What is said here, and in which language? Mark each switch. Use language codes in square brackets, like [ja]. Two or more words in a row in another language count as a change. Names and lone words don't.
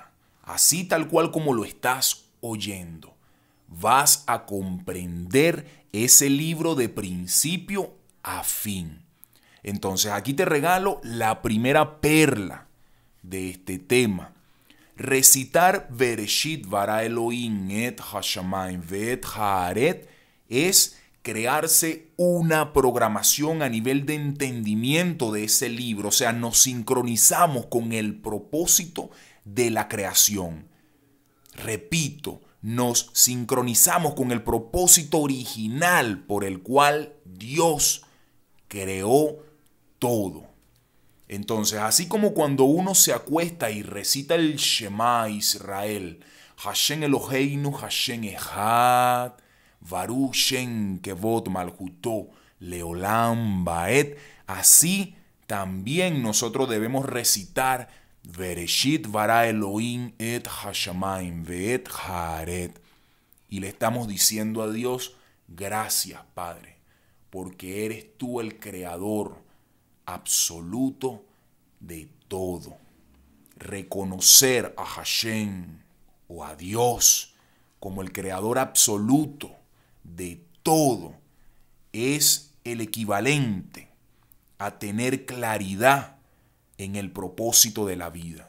[es] Así tal cual como lo estás oyendo. Vas a comprender ese libro de principio a fin. Entonces aquí te regalo la primera perla de este tema. Recitar [he] בראשית ברא אלהים את השמים ואת הארץ [es] es crearse una programación a nivel de entendimiento de ese libro. O sea, nos sincronizamos con el propósito de la creación. Repito, nos sincronizamos con el propósito original por el cual Dios creó todo. Entonces, así como cuando uno se acuesta y recita el [he] שמע ישראל השם אלוהינו השם אחד ברוך שם כבוד מלכותו לעולם ועד, [es] así también nosotros debemos recitar [he] בראשית ברא אלהים את השמים ואת הארץ. [es] Y le estamos diciendo a Dios, gracias Padre, porque eres tú el creador absoluto de todo. reconocer a Hashem o a Dios como el creador absoluto de todo es el equivalente a tener claridad en el propósito de la vida.